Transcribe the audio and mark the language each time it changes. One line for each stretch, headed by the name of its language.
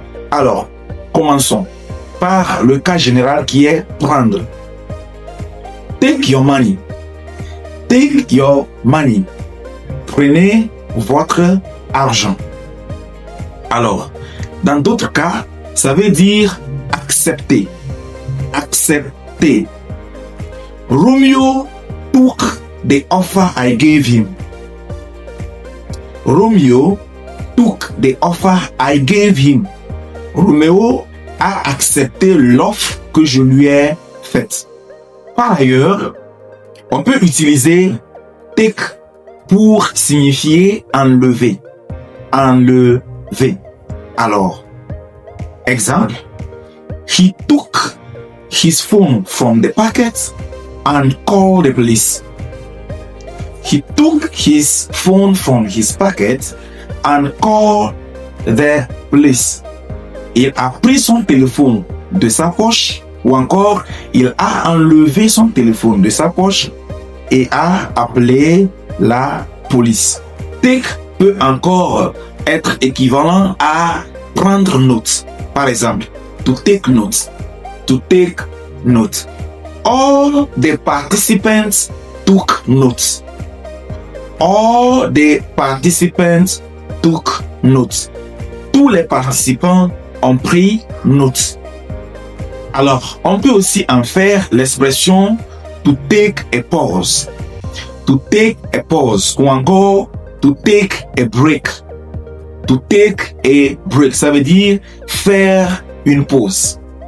French: Alors, commençons par le cas général qui est prendre.
English: Take your money. Take your money.
French: Prenez votre argent. Alors, dans d'autres cas, ça veut dire accepter. Accepter.
English: Romeo took the offer I gave him. Romeo took the offer I gave him.
French: Roméo a accepté l'offre que je lui ai faite. Par ailleurs, on peut utiliser take pour signifier enlever. Enlever. Alors, exemple,
English: he took his phone from the pocket and called the police. He took his phone from his pocket and called the police.
French: Il a pris son téléphone de sa poche ou encore il a enlevé son téléphone de sa poche et a appelé la police. Take peut encore être équivalent à prendre note. Par exemple,
English: to take note. To take note. All the participants took notes. All the participants took notes.
French: Tous les participants ont pris note. Alors, on peut aussi en faire l'expression
English: to take a pause. To take a pause
French: ou encore
English: to take a break. To take a break,
French: ça veut dire faire une pause.